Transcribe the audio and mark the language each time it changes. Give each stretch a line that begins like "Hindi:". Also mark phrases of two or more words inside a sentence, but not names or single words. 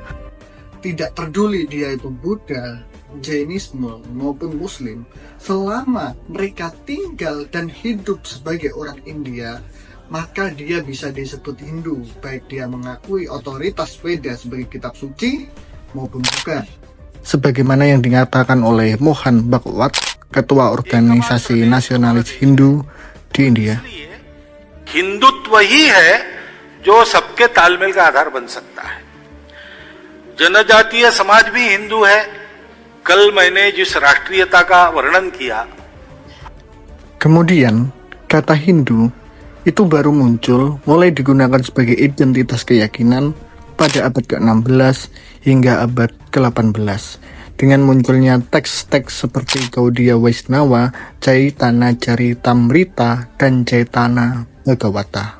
Indonesian: Tidak peduli dia itu Buddha, Jainisme maupun Muslim, selama mereka tinggal dan hidup sebagai orang India, maka dia bisa disebut Hindu, baik dia mengakui otoritas Veda sebagai kitab suci maupun bukan. Sebagaimana yang dinyatakan oleh Mohan Bhagwat, ketua organisasi nasionalis Hindu di India.
Hindi: हिंदुत्व ही है जो सबके तालमेल का आधार बन सकता है. जनजातीय समाज भी हिंदू है. कल मैंने जिस राष्ट्रीयता का वर्णन किया.
Indonesian: Kemudian, kata Hindu itu baru muncul mulai digunakan sebagai identitas keyakinan pada abad ke-16 hingga abad ke-18 dengan munculnya teks-teks seperti Gaudiya Vaishnava, Chaitanya Charitamrita, dan Chaitanya Bhagavata.